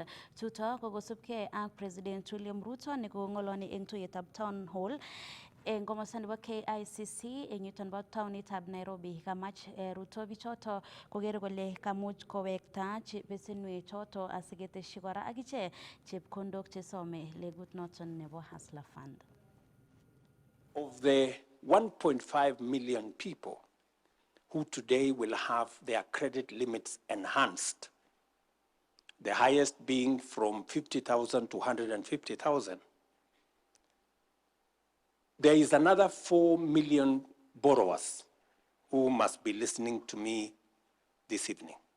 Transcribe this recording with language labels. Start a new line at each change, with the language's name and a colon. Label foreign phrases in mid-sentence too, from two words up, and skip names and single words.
Kalenjin: Chuto ko kosubkei ak President William Ruto nekong'oloni eng tuyetab Town Hall eng komosta nebo KICC eng yuton bo taonitab Nairobi. Kamach Ruto bichoto koker kole kamuch kowekta besenwek choto asiketeshi kora akiche chepkondok chesome legut noton nebo Hustler Fund.
English: Of the 1.5 million people who today will have their credit limits enhanced, the highest being from 50,000 to 150,000, there is another 4 million borrowers who must be listening to me this evening.